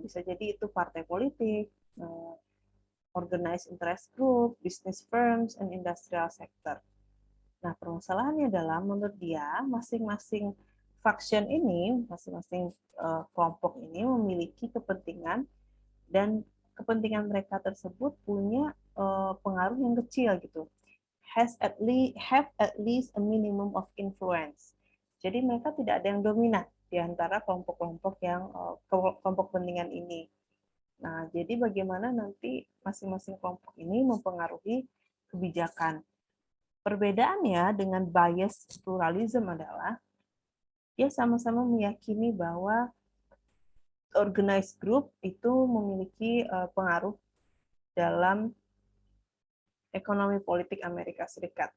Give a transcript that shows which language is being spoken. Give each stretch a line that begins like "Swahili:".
Indonesian: Bisa jadi itu partai politik,
English: organized interest group, business firms, and industrial sector.
Indonesian: Nah, permasalahannya adalah menurut dia masing-masing faction ini, masing-masing kelompok ini memiliki kepentingan dan kepentingan mereka tersebut punya pengaruh yang kecil gitu.
English: Have at least a minimum of influence.
Indonesian: Jadi mereka tidak ada yang dominan di antara kelompok-kelompok yang kelompok kepentingan ini. Nah, jadi bagaimana nanti masing-masing kelompok ini mempengaruhi kebijakan. Perbedaannya dengan bias pluralism adalah dia sama-sama meyakini bahwa organized group itu memiliki pengaruh dalam ekonomi politik Amerika Serikat.